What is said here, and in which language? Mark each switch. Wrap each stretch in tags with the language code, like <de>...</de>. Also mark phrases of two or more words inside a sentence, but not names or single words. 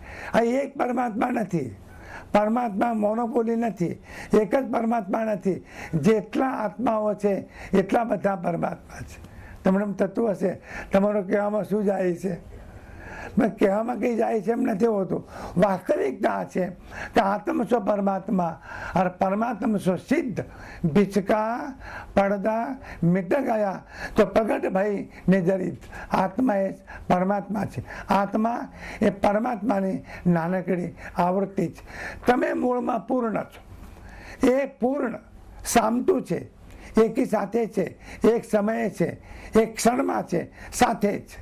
<gu>આ એક પરમાત્મા નથી, પરમાત્મા મોનોપોલી નથી, એક જ પરમાત્મા નથી. જેટલા આત્માઓ છે એટલા બધા પરમાત્મા છે. તમને એમ થતું હશે તમારો કહેવામાં શું જાય છે? કહેવામાં કંઈ જાય છે એમ નથી હોતું. વાસ્તવિકતા છે કે</gu> <hi>आत्म स्व परमात्मा और परमात्मा स्व सिद्ध बिचका पडदा मिट गया तो प्रगट भाई निजरित.</hi> <gu>આત્મા એ પરમાત્મા છે. આત્મા એ પરમાત્માની નાનકડી આવૃત્તિ છે. તમે મૂળમાં પૂર્ણ છો. એ પૂર્ણ સામતું છે, એકી સાથે છે, એક સમયે છે, એક ક્ષણમાં છે, સાથે જ.</gu>